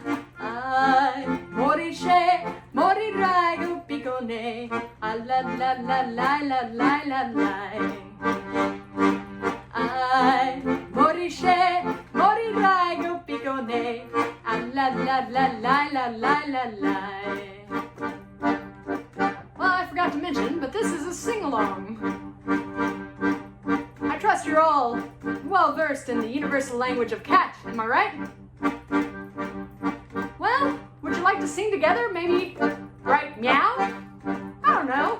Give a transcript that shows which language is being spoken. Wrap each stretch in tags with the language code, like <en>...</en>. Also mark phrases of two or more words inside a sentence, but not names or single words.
<en>ai mori rago picone, la la la la la la la la, ai mori rago picone, la la la la la la la la. Well, I forgot to mention, but this is a sing-along. I trust you're all well versed in the universal language of cat, am I right? Well, would you like to sing together? Maybe write meow? I don't know.</en>